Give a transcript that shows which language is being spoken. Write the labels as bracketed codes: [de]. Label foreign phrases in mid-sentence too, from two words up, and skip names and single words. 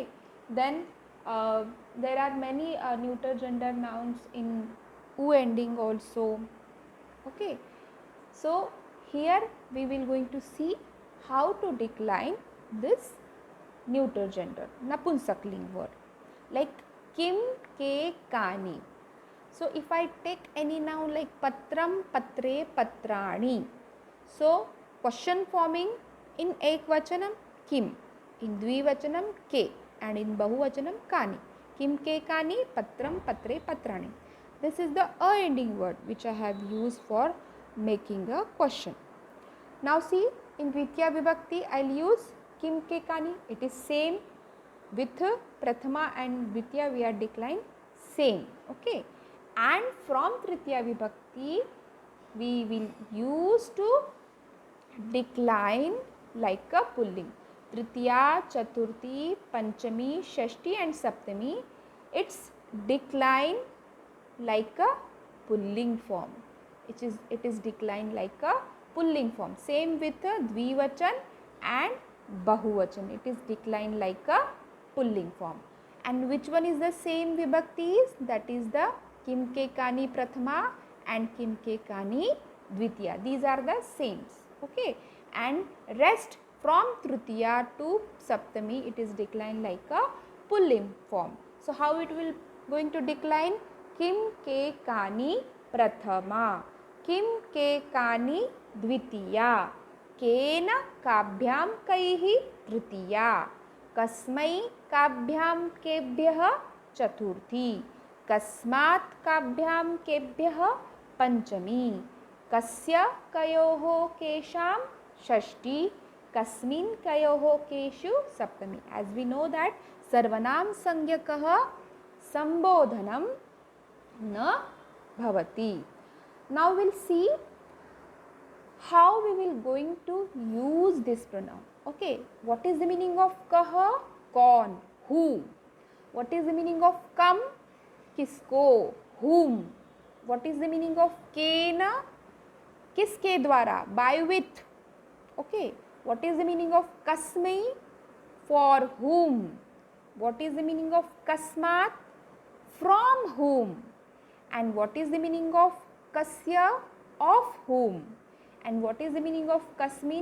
[en] Then there are many neuter gender nouns in u ending also. Okay. So here we will going to see how to decline this neuter gender Napunsakling word like [sa] किम्, के, कानि. [en] So if I take any noun like [sa] पत्रम्, पत्रे, पत्राणि. [en] So question forming in [sa] एकवचनम् किम्, [en] in [sa] द्विवचनम् के, [en] and in [sa] बहुवचनम् कानि. किम्, के, कानि, पत्रम्, पत्रे, पत्राणि. [en] This is the a ending word which I have used for making a question. Now see, in [sa] द्वितीया विभक्ति [en] I will use [sa] किम्, के, कानि. [en] It is same. With Prathama and Dvitiya we are decline same. Okay. And from [sa] तृतीया विभक्ति [en] we will use to decline like a pulling. [sa] तृतीया, चतुर्थी, पञ्चमी, षष्ठी [en] and Saptami, its decline like a pulling form. It is decline like a pulling form. Same with Dvivachan and Bahuvachan. It is decline like a pulling form. And which one is the same vibhaktis? That is the [sa] किम् के कानि प्रथमा [en] and [sa] किम् के कानि द्वितीया. [en] These are the same. Okay. And rest from tritiya to saptami, it is declined like a pulling form. So how it will going to decline? [sa] किम् के कानि प्रथमा, किम् के कानि द्वितीया, केन काभ्याम् कैः तृतीया, कस्मै काभ्यां केभ्यः चतुर्थी, कस्मात् काभ्यां केभ्यः पंचमी, कस्य कयोः केषां षष्ठी, कस्मिन् कयोः केषु सप्तमी. [en] As we know that [sa] सर्वनाम संज्ञकः संबोधनं न भवति. [en] Now we'll see how we will going to use this pronoun. Okay, what is the meaning of कह? [hi] कौन, [en] who. What is the meaning of कम? [hi] किसको, [en] whom. What is the meaning of केन? [hi] किसके द्वारा, [en] by with. Okay, what is the meaning of कस्मै? For whom. What is the meaning of कस्मात्? From whom. And what is the meaning of kasya? Of whom. And what is the meaning of kasmin?